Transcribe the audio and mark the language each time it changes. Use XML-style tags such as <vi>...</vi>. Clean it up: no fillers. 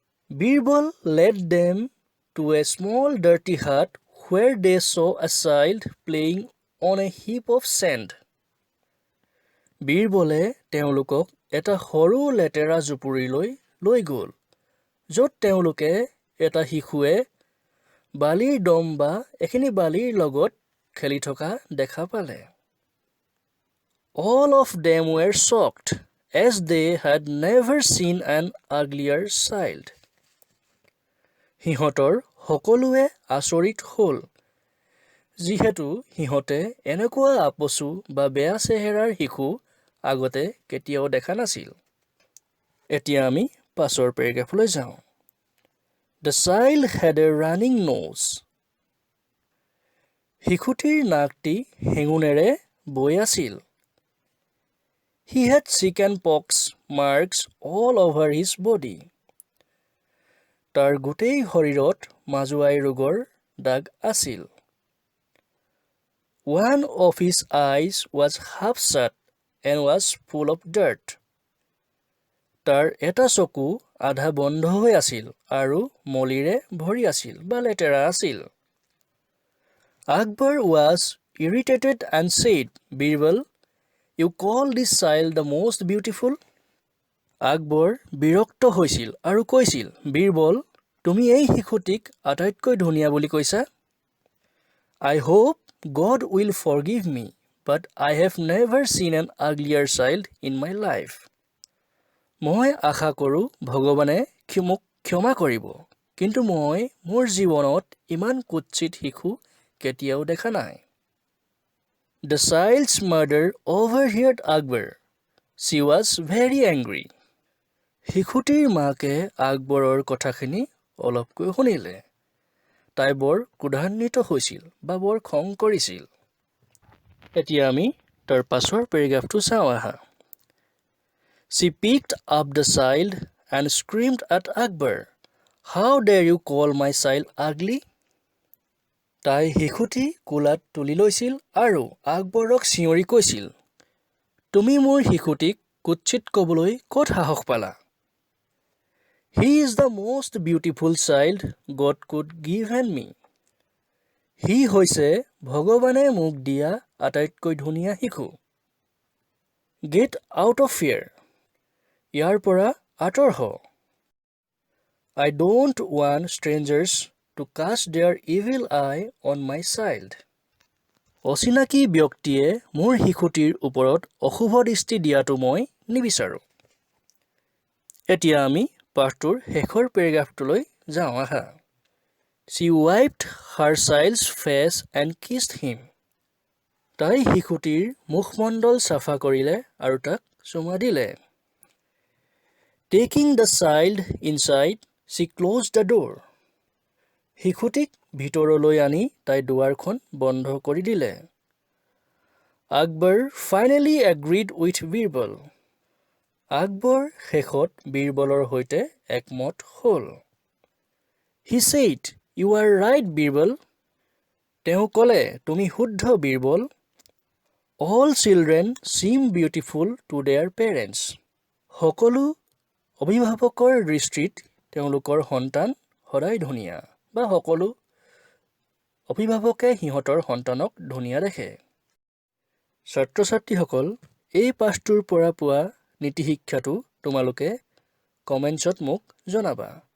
<en>Birbal led them to a small dirty hut where they saw a child playing on a heap of sand.</en> <as>বীৰবলে তেওঁলোকক এটা সৰু লেতেৰা জুপুৰিলৈ লৈ গ'ল, য'ত তেওঁলোকে এটা শিশুৱে বালিৰ দম বা এখিনি বালিৰ লগত খেলি থকা দেখা পালে।</as> <en>All of them were shocked, as they had never seen an uglier child.</en> <as>সিহঁতৰ সকলোৱে আচৰিত হ'ল, যিহেতু সিহঁতে এনেকুৱা আপচু বা বেয়া চেহেৰাৰ শিশু আগতে কেতিয়াও দেখা নাছিল। এতিয়া আমি পাছৰ পেৰেগ্ৰাফলৈ যাওঁ।</as> <en>The child had a running nose.</en> <as>শিশুটিৰ নাকটি হেঙুনেৰে বৈ আছিল।</as> <en>He had chicken pox marks all over his body.</en> <as>তাৰ গোটেই শৰীৰত মাজুৱাই ৰোগৰ দাগ আছিল।</as> <en>One of his eyes was half shut and was full of dirt.</en> <as>তাৰ এটা চকু আধা বন্ধ হৈ আছিল আৰু মলিৰে ভৰি আছিল বা লেতেৰা আছিল।</as> <en>Akbar was irritated and said, Birbal, you call this child the most beautiful?</en> <as>Akbar বিৰক্ত হৈছিল আৰু কৈছিল, বীৰবল, তুমি এই শিশুটিক আটাইতকৈ ধুনীয়া বুলি কৈছা?</as> <en>I hope God will forgive me, but I have never seen an uglier child in my life.</en> <as>মই আশা কৰোঁ ভগৱানে মোক ক্ষমা কৰিব, কিন্তু মই মোৰ জীৱনত ইমান কুৎসিত শিশু কেতিয়াও দেখা নাই।</as> <en>The child's mother overheard Akbar. She was very angry.</en> <as>শিশুটিৰ মাকে আকবৰৰ কথাখিনি অলপকৈ শুনিলে। তাই বৰ ক্ৰোধান্বিত হৈছিল বা বৰ খং কৰিছিল। এতিয়া আমি তাৰ পাছৰ পেৰেগ্ৰাফটো চাওঁ আহা।</as> <en>She picked up the child and screamed at Akbar, How dare you call my child ugly?</en> <as>তাই শিশুটি কোলাত তুলি লৈছিল আৰু আকবৰক চিঞৰি কৈছিল, তুমি মোৰ শিশুটিক কুৎসিত ক'বলৈ ক'ত সাহস পালা?</as> <en>He is the most beautiful child God could give me.</en> <as>সি হৈছে ভগৱানে মোক দিয়া আটাইতকৈ ধুনীয়া শিশু।</as> <en>Get out of here.</en> <as>ইয়াৰ পৰা আঁতৰ হ।</as> <en>I don't want strangers to cast their evil eye on my child.</en> <as>অচিনাকি ব্যক্তিয়ে মোৰ শিশুটিৰ ওপৰত অশুভ দৃষ্টি দিয়াটো মই নিবিচাৰোঁ। এতিয়া আমি পাঠটোৰ শেষৰ পেৰেগ্ৰাফটোলৈ যাওঁ আহা।</as> <en>She wiped her child's face and kissed him.</en> <as>তাই শিশুটিৰ মুখমণ্ডল চাফা কৰিলে আৰু তাক চুমা দিলে।</as> <en>Taking the child inside, she closed the door.</en> <as>শিশুটিক ভিতৰলৈ আনি তাই দুৱাৰখন বন্ধ কৰি দিলে।</as> <en>Akbar finally agreed with Birbal.</en> <as>Akbar শেষত বীৰবলৰ সৈতে একমত হ'ল।</as> <en>He said, "You are right, Birbal."</en> <as>তেওঁ ক'লে, তুমি শুদ্ধ Birbal.</as> <en>All children seem beautiful to their parents.</en> <as>সকলো অভিভাৱকৰ দৃষ্টিত তেওঁলোকৰ সন্তান সদায় ধুনীয়া, বা সকলো অভিভাৱকে সিহঁতৰ সন্তানক ধুনীয়া দেখে। ছাত্ৰ ছাত্ৰীসকল, এই পাঠটোৰ পৰা পোৱা নীতি শিক্ষাটো তোমালোকে কমেণ্টছত মোক জনাবা।</as>